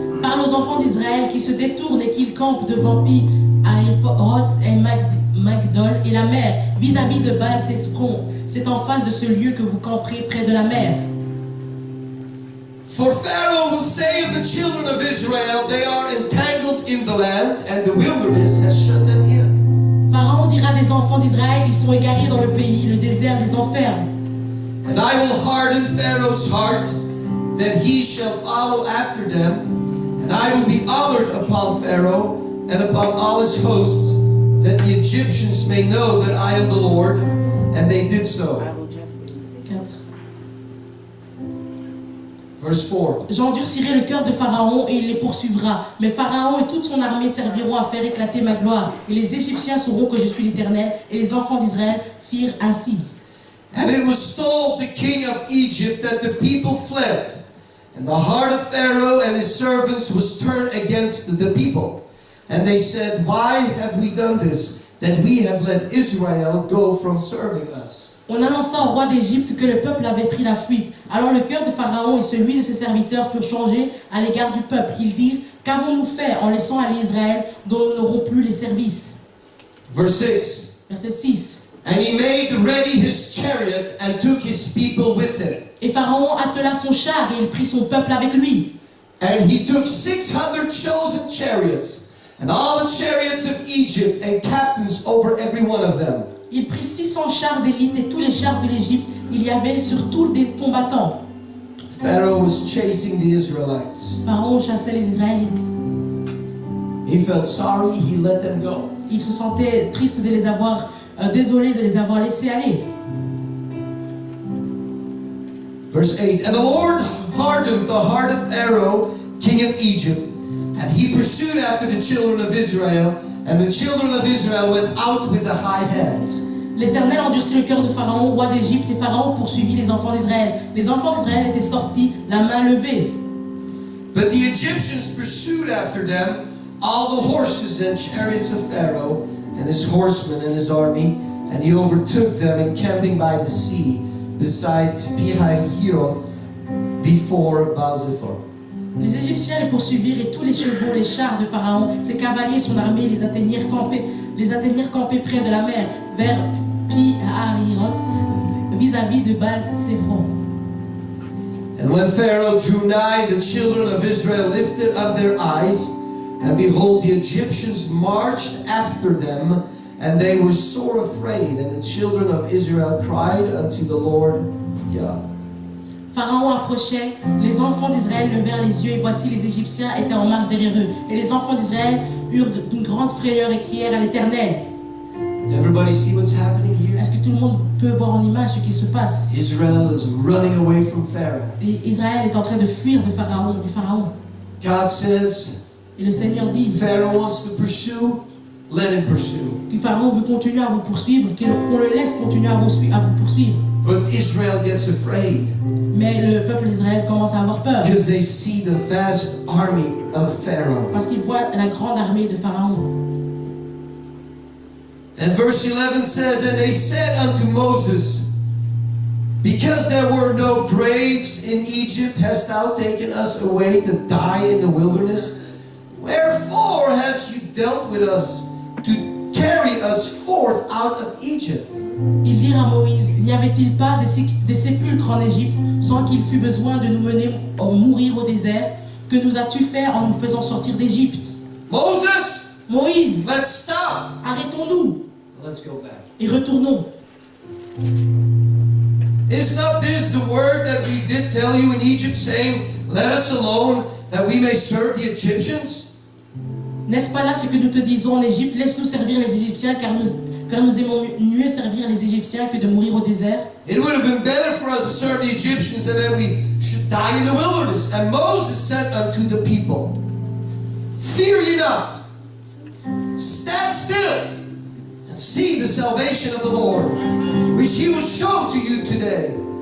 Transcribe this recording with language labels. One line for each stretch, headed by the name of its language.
French: Parle aux enfants d'Israël qu'ils se détournent et qu'ils campent devant Pi-hahiroth et Migdol et la mer, vis-à-vis de Baal-zephon. C'est en face de ce lieu que vous camperez près de la mer.
English: For Pharaoh will say of the children of Israel, they are entangled in the land, and the wilderness has shut them in.
French: Pharaon dira des enfants d'Israël, ils sont égarés dans le pays, le désert les enferme.
English: And I will harden Pharaoh's heart, that he shall follow after them. And I will be honored upon Pharaoh and upon all his hosts, that the Egyptians may know that I am the Lord. And they did so. Verse 4.
French: J'endurcirai le cœur de Pharaon et il les poursuivra. Mais Pharaon et toute son armée serviront à faire éclater ma gloire. Et les Égyptiens sauront que je suis l'Éternel. Et les enfants d'Israël firent ainsi.
English: And it was told the king of Egypt that the people fled. And the heart of Pharaoh and his servants was turned against the people. And they said, Why have we done this, that we have let Israel go from serving us?
French: On annonça au roi d'Égypte que le peuple avait pris la fuite. Alors le cœur de Pharaon et celui de ses serviteurs furent changés à l'égard du peuple. Ils dirent, qu'avons-nous fait en laissant aller Israël, dont nous n'aurons plus les services?
English: Verse 6.
French: Verset 6.
English: And he made ready his chariot and took his people with him.
French: Et Pharaon attela son char et il prit son peuple avec lui.
English: And he took 600 chosen chariots, and all the chariots of Egypt, and captains over every one of them.
French: Il prit 600 chars d'élite et tous les chars de l'Égypte. Il y avait surtout des combattants.
English: Pharaoh was chasing the Israelites.
French: Pharaon chassait les Israélites.
English: He felt sorry, he let them go.
French: Il se sentait triste de les avoir, désolé de les avoir laissés aller.
English: Verse 8. And the Lord hardened the heart of Pharaoh, king of Egypt, and he pursued after the children of Israel, and the children of Israel went out with a high hand.
French: L'Éternel endurcit le cœur de Pharaon, roi d'Égypte, et Pharaon poursuivit les enfants d'Israël. Les enfants d'Israël étaient sortis, la main levée.
English: But the Egyptians pursued after them all the horses and chariots of Pharaoh, and his horsemen and his army, and he overtook them encamping by the sea, beside Pi-hahiroth, before Baal-zephon.
French: Les Égyptiens les poursuivirent et tous les chevaux, les chars de Pharaon, ses cavaliers et son armée les atteignirent campés près de la mer, vers Pi-hahiroth, vis-à-vis de Baal-zephon.
English: And when Pharaoh drew nigh, the children of Israel lifted up their eyes, and behold, the Egyptians marched after them, and they were sore afraid. And the children of Israel cried unto the Lord, Yah.
French: Pharaon approchait, les enfants d'Israël levèrent les yeux, et voici les Égyptiens étaient en marche derrière eux. Et les enfants d'Israël eurent une grande frayeur et crièrent à l'Éternel.
English: Everybody see what's happening here?
French: Est-ce que tout le monde peut voir en image ce qui se passe?
English: Israel is running away from Pharaoh.
French: Et Israël est en train de fuir du Pharaon.
English: God says,
French: Et le Seigneur dit
English: Pharaoh wants to pursue, let him pursue.
French: que Pharaon veut continuer à vous poursuivre, qu'on le laisse continuer à vous poursuivre.
English: But Israel gets afraid
French: Mais le peuple d'Israël commence à avoir peur
English: because they see the vast army of Pharaoh.
French: parce qu'il voit la grande armée de Pharaon.
English: And verse 11 says, And they said unto Moses, Because there were no graves in Egypt, hast thou taken us away to die in the wilderness? Wherefore hast you dealt with us to carry us forth out of Egypt?
French: Ils dirent à Moïse, n'y avait-il pas des sépulcres en Égypte sans qu'il fût besoin de nous mener mourir au désert? Que nous as-tu fait en nous faisant sortir d'Égypte?
English: Moses,
French: Moïse,
English: let's stop.
French: arrêtons-nous
English: Let's go back.
French: et retournons.
English: Is not this the word that we did tell you in Egypt, saying, Let us alone, that we may serve the Egyptians?
French: N'est-ce pas là ce que nous te disons en Égypte? Laisse-nous servir les Égyptiens car nous aimons mieux servir les Égyptiens que de mourir au désert.
English: It would have been better for us to serve the Egyptians than that we should die in the wilderness. And Moses said unto the people, Fear ye not, stand still, and see the salvation of the Lord, which he will show to you today.